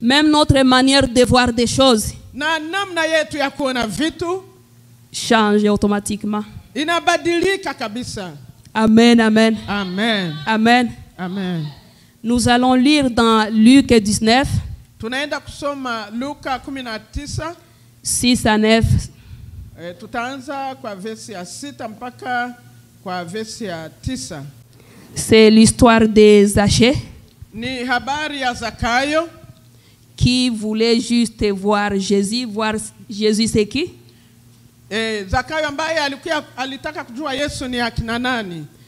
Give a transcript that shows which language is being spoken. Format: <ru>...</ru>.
<fr>Même notre manière de voir des choses</fr> <sw>na namna yetu ya kuona vitu</sw> <fr>change automatiquement.</fr> <sw>inabadilika kabisa. Amen, amen, Amen. amen. Amen.</sw> <fr>Nous allons lire dans Luc 19,</fr> <sw>Tunaenda kusoma Luka 19.</sw> <fr>6 à 9.</fr> <sw>Tutaanza kwa versi ya 6 mpaka kwa versi ya 9.</sw> <fr>C'est l'histoire de Zachée</fr> <sw>Ni habari ya Zakayo</sw> <fr>qui voulait juste voir Jésus c'est qui?</fr> <sw>Zakayo ambaye alitaka kujua Yesu ni akina nani.</sw>